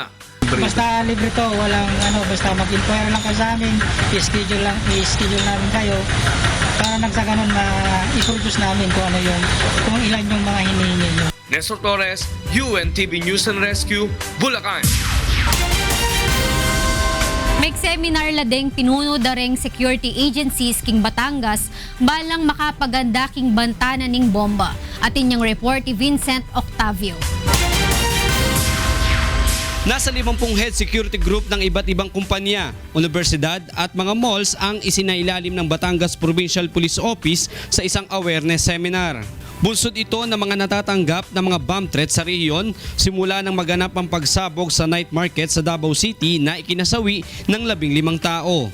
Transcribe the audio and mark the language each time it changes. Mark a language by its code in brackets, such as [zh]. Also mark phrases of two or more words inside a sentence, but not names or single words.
[tl] Basta libre to, walang basta mag-inquire lang kayo sa amin, i-schedule namin kayo para nang sa ganun na i-produce namin kung ilan yung mga hinihingi nyo. Nestor Torres, UNTV News and Rescue, Bulacan. [pam] May seminar ladeng pinuno dareng [en] security agencies [pam] king Batangas balang makapaganda king bantana ning bomba. Atin yung report ni Vincent Octavio. [tl] Nasa 50 [en] head security group [tl] ng iba't ibang kumpanya, universidad at mga malls ang isinailalim ng Batangas Provincial Police Office sa isang [en] awareness seminar. [tl] Bunsod ito ng mga natatanggap ng mga [en] bomb threat [tl] sa rehiyon simula nang maganap ang pagsabog sa [en] night market [tl] sa Davao City na ikinasawi ng 15 tao.